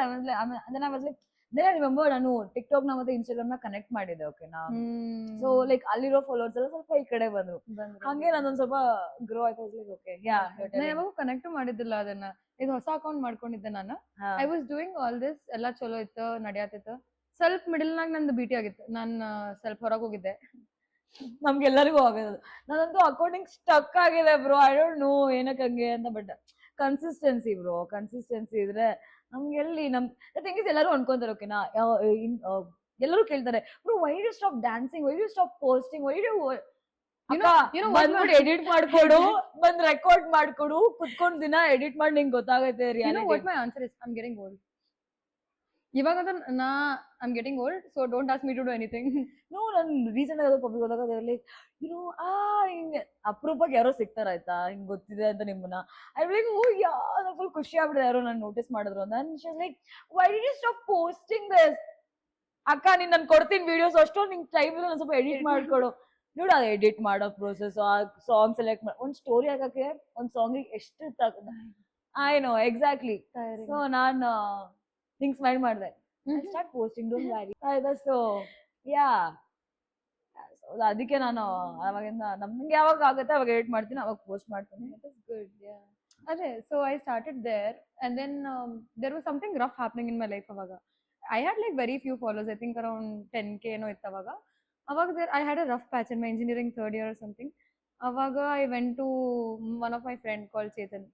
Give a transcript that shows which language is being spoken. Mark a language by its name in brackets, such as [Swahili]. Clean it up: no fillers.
[English] I was like, and then I was like, then I remember [Kannada] ನಾನು TikTok ನ ಮತ್ತೆ Instagram ನ connect ಮಾಡಿದ್ದೆ. ಓಕೆನಾ, ಸೊ ಲೈಕ್ ಅಲ್ಲಿರೋ ಫಾಲೋವರ್ಸ್ ಎಲ್ಲ ಸ್ವಲ್ಪ ಈ ಕಡೆ ಬಂದ್ರು. ಹಂಗೆ ನಾನೊಂದ್ ಸ್ವಲ್ಪ ಗ್ರೋ ಆಯ್ತು. ಓಕೆ, ನಾನು ಯಾವಾಗ ಕನೆಕ್ಟ್ ಮಾಡಿದ್ದಿಲ್ಲ ಅದನ್ನ. ಇದು ಹೊಸ ಅಕೌಂಟ್ ಮಾಡ್ಕೊಂಡಿದ್ದೆ ನಾನು. [English] I was doing all this, [Kannada] ಎಲ್ಲ ಚಲೋ ಇತ್ತು, ನಡೆಯತ್ತಿತ್ತು. ಸ್ವಲ್ಪ ಮಿಡಲ್ನಾಗ ನಂದು ಬಿಟಿ ಆಗಿತ್ತು, ನಾನು ಸ್ವಲ್ಪ ಹೊರಗೆ ಹೋಗಿದ್ದೆ. ನಮ್ಗೆಲ್ಲರಿಗೂ ಆಗೋದು. ನಾನಂತೂ ಅಕೌಂಟಿಂಗ್ ಸ್ಟಕ್ ಆಗಿದೆ ಬ್ರೋ. [English] I don't know [Kannada] ಏನಕ್ಕೆ ಹಂಗೆ ಅಂತ. ಬಟ್ ಕನ್ಸಿಸ್ಟೆನ್ಸಿ ಬ್ರೋ, ಕನ್ಸಿಸ್ಟೆನ್ಸಿ ಇದ್ರೆ ನಮ್ಗೆ ಎಲ್ಲಿ ಥಿಂಗ್ ಇಸ್ ಎಲ್ಲರೂ ಅನ್ಕೊಂತಾರೆ ಓಕೆನಾ, ಎಲ್ಲರೂ ಕೇಳ್ತಾರೆ bro [English] why do stop dancing, [Kannada] why do stop posting, why do ಬಂದ್ಬಿಟ್ಟು ಎಡಿಟ್ ಮಾಡ್ಕೊಡು, ಬಂದ್ ರೆಕಾರ್ಡ್ ಮಾಡ್ಕೊಡು, ಕುತ್ಕೊಂಡ್ ದಿನ ಎಡಿಟ್ ಮಾಡಿ ನಿಂಗೆ ಗೊತ್ತಾಗತ್ತೆ [English] what my answer is? I'm getting old. [Kannada] ಇವಾಗಂತ [English] I'm getting old, so don't ask me to do anything. [Kannada] No, ನಾನು recent ಆಗಿ public ಹೋದಾಗ ಲೈಕ್ ಹಿಂಗೆ ಅಪರೂಪಕ್ಕೆ ಯಾರೋ ಸಿಗ್ತಾರ ಆಯ್ತಾ, ಹಿಂಗ್ ಗೊತ್ತಿದೆ ಅಂತ ನಿಮ್ಮನ್ನ, I like O yeah, full ಖುಷಿ ಆಗ್ಬಿಡಿದೆ ಯಾರೋ ನಾನು ನೋಟಿಸ್ ಮಾಡಿದ್ರು ಅಂತ. [English] like why did you stop posting this, [Kannada] ಅಕ್ಕ ನೀನ್ ನಾನು ಕೊಡ್ತೀನಿ ವಿಡಿಯೋಸ್, ಅಷ್ಟೊಂದು ನಿಂಗೆ ಟೈಮ್ ಇಲ್ಲ, ಸ್ವಲ್ಪ ಎಡಿಟ್ ಮಾಡ್ಕೊಡು. ನೋಡು ಅದು ಎಡಿಟ್ ಮಾಡೋ ಪ್ರೋಸೆಸ್, ಆ ಸಾಂಗ್ ಸೆಲೆಕ್ಟ್ ಮಾಡಿ ಒಂದ್ ಸ್ಟೋರಿ ಹಾಕಕ್ಕೆ ಒಂದ್ ಸಾಂಗಿಗೆ ಎಷ್ಟು ಐ ನೋ ಎಕ್ಸಾಕ್ಟ್ಲಿ. ಸೊ ನಾನು ಥಿಂಗ್ಸ್ ಮೈಂಡ್ ಮಾಡಿದೆ, ಸ್ಟಾರ್ಟ್ ಪೋಸ್ಟಿಂಗ್, ಡೋಂಟ್ ವ್ಯಾರಿ ಆಯ್ತಾ. ಸೊ ಯಾ, ಅದಕ್ಕೆ ನಾನು ಅವಾಗಿಂದ ನಮ್ಗೆ ಯಾವಾಗ ಆಗುತ್ತೆ ಅವಾಗ ಎಡಿಟ್ ಮಾಡ್ತೀನಿ, ಅವಾಗ ಪೋಸ್ಟ್ ಮಾಡ್ತೀನಿ. [English] That is good, yeah. Okay, so I started there, and then there was something rough happening in my life. Avaga, I had like very few followers. I think around 10K no ittavaga. Avaga there, I had a rough patch in my engineering third year or something. Avaga, I went to one of my friend called Chetan.